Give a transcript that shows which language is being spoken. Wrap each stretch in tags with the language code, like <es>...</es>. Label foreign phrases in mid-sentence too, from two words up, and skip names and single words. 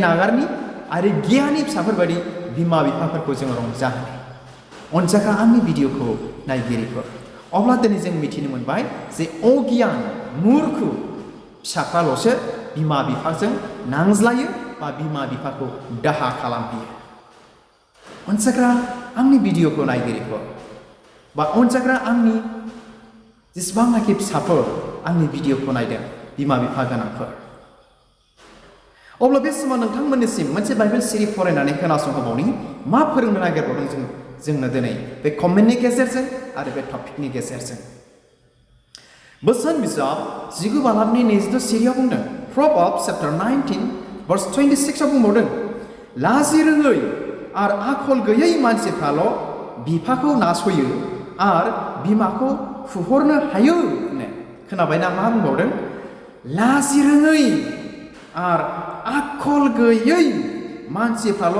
<brx>नागारनि आरो गियानि फिसाफोरबायदि बिमा बिफाफोरखौ जोङो रंजाहोनि अनसायग्रा आंनि भिडिअखौ नायगिरिफोर अब्ला दिनै जों मिथिनो मोनबाय जे अगियान मुर्खु फिसाफ्राल'सो बिमा बिफाजों नांज्लायो बा बिमा बिफाखौ दाहा खालामहोयो अनसायग्रा आंनि भिडिअखौ नायगिरिफोर बा अनसायग्रा आंनि जेसेबांनाखि फिसाफोर आंनि भिडिअखौ नायदों बिमा बिफा गोनांफोर अब्ला बे समाव नोंथांमोननिसिम मोनसे बाइबेल सिरि फरायनानै खोनासंहोबावनि मा फोरोंनो नागिरबावदों जोंनो दिनै बे कमेन्टनि गेजेरजों आरो बे टपिकनि गेजेरजों बोसोन बिजाब 19 बालाबनि 22 सिरियाव बुंदों</brx> <en>Proverbs chapter 19 verse</en> <brx>26 आव बुंबावदों लाजि रोङै आरो आखल गैयै मानसिफ्राल' बिफाखौ नासयो आरो बिमाखौ फुहरनो हायो खोनाबायना मा बुंबावदों लाजि रोङै आरो आखल गैयै मानसिफ्राल'</brx>